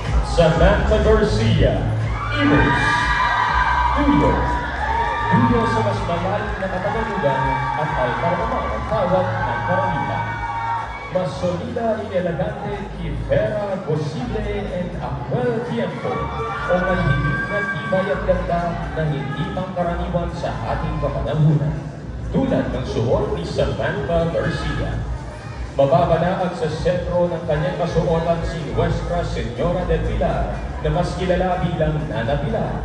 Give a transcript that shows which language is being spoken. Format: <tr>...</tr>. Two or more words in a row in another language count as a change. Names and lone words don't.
<tl>Samantha Garcia, Imus. Duyo sa mas malalim na katagalugan at alkarama ang tawag ng karamihan.</tl> <es>Mas solida y elegante que vera posible en aquel tiempo</es> <tl>o mahigit na tibay at ganda na hindi pangkaraniwan sa ating kapanahunan. Tulad ng suot ni Samantha Garcia. Mababanaag sa sentro ng kanyang kasuotan si Nuestra Señora del Pilar na mas kilala bilang Nana Pilar.</tl>